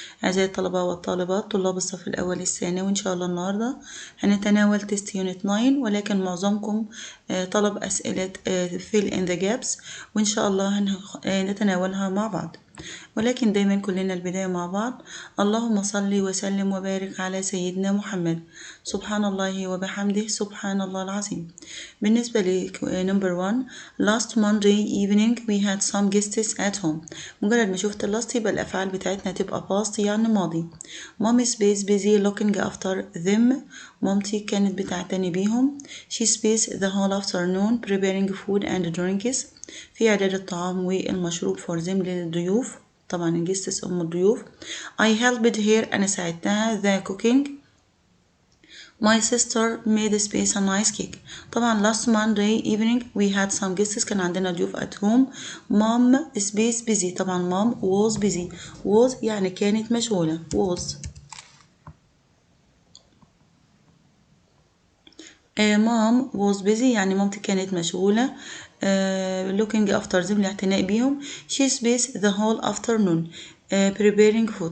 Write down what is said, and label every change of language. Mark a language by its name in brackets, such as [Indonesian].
[Arabic] أعزائي الطلبة والطالبات، طلاب الصف الأول الثانوي، وإن شاء الله النهاردة هنتناول تيست يونت 9، ولكن معظمكم طلب أسئلة [English] fill in the gaps، [Arabic] وإن شاء الله نتناولها مع بعض، ولكن دايما كلنا البداية مع بعض. اللهم صل وسلم وبارك على سيدنا محمد. سبحان الله وبحمده، سبحان الله العظيم. بالنسبة ل [English] number 1، last Monday evening we had some guests at home. [Arabic] مجرد ما شفت last يبقى الأفعال بتاعتنا تبقى past يعني ماضي. [English] Mom is busy looking after them. [Arabic] مامتي كانت بتعتني بيهم. [English] She spent the whole afternoon preparing food and drinks. [Arabic] في إعداد الطعام والمشروب [English] for them [Arabic] للضيوف، طبعا الجستس أم الضيوف. [English] I helped her، [Arabic] أنا ساعدتها. [English] the cooking. My sister made space a nice cake. طبعا last Monday evening we had some guests، [Arabic] كان عندنا ضيوف [English] at home. Mom space busy، طبعا mom was busy. [Arabic] was يعني كانت مشغولة. [English] was. mom was busy [Arabic] يعني مامتي كانت مشغولة. [English] looking after them [Arabic] الاعتناء بيهم. [English] she spent the whole afternoon preparing food.